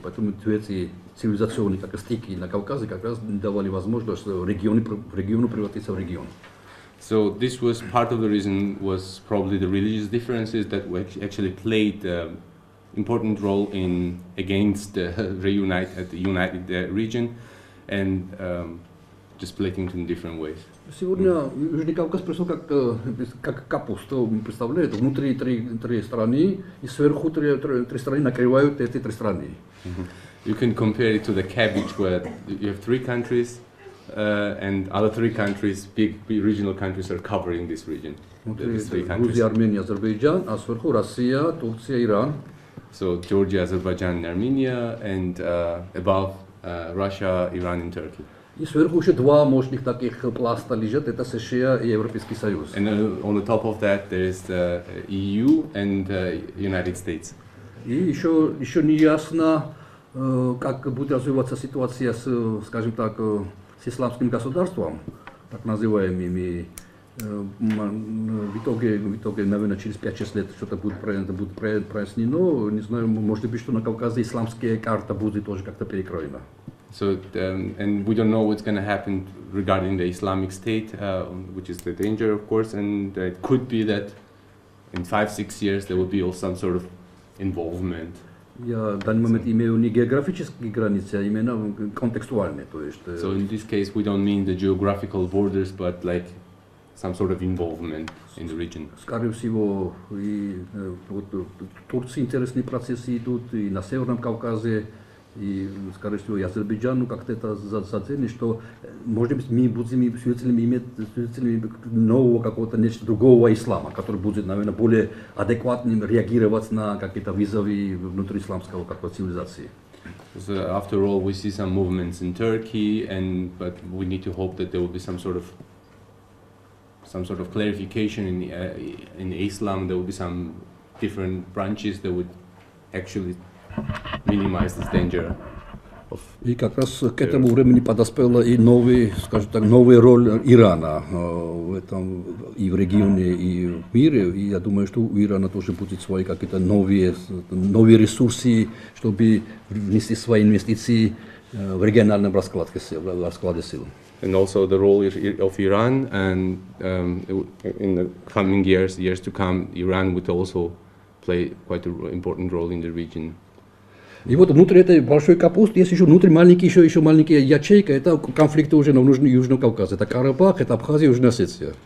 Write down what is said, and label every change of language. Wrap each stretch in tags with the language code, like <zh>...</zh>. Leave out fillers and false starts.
<ru>Поэтому эти цивилизационные стыки на Кавказе как раз давали возможность региону превратиться в регион.</ru> <en>So this was part of the reason, was probably the religious differences that actually played important role in against the united region and just splitting in different ways.</en> <ru>Сегодня Южный Кавказ пришел как капуста, представляете, внутри три страны и сверху три страны накрывают эти три страны.</ru> <en>You can compare it to the cabbage where you have three countries and other three countries, big regional countries are covering this region.</en> <ru>Грузия, Армения, Азербайджан, а сверху Россия, Турция, Иран.</ru> <en>So Georgia, Azerbaijan, and Armenia, and above Russia, Iran, and Turkey.</en> <ru>И сверху еще два мощных таких пласта лежат, это США и Европейский Союз.</ru> <en>And on the top of that there is the EU and United States.</en> <ru>И еще не ясно, как будет развиваться ситуация с, скажем так, с исламским государством, так называемыми В итоге, наверное, через 5-6 лет что-то будет прояснено. Не знаю, может быть, что на Кавказе исламская карта будет тоже как-то перекроена.</ru> <en>So, and we don't know what's going to happen regarding the Islamic State, which is the danger, of course, and it could be that in 5-6 years there will be also some sort of involvement.</en> <ru>Я в данный момент имею не географические границы, а именно контекстуальные, то есть.</ru> <en>So in this case we don't mean the geographical borders, but like some sort of involvement in the region.</en> <ru>Скорее всего, и вот в Турции интересные процессы идут, и на Северном Кавказе, и, скорее всего, и Азербайджану как-то это заценили, что, может быть, мы будем свидетелями нового какого-то нечто другого ислама, который будет, наверное, более адекватным реагировать на какие-то вызовы внутри исламского какой-то цивилизации.</ru> <en>So after all, we see some movements in Turkey, but we need to hope that there will be some sort of clarification in Islam. There will be some different branches that would actually minimize this danger.</en> <ru>И как раз к этому времени подоспела и скажем так, новая роль Ирана в этом и в регионе, и в мире. И я думаю, что у Ирана тоже будут свои какие-то новые ресурсы, чтобы внести свои инвестиции в региональном раскладе сил.</ru> <en>And also the role of Iran, and in the coming years to come, Iran would also play quite an important role in the region.</en> <ru>И вот внутри этой большой капусты есть еще внутри еще маленькая ячейка, это конфликты уже на Южном Кавказе. Это Карабах, это Абхазия, Южная Осетия.</ru>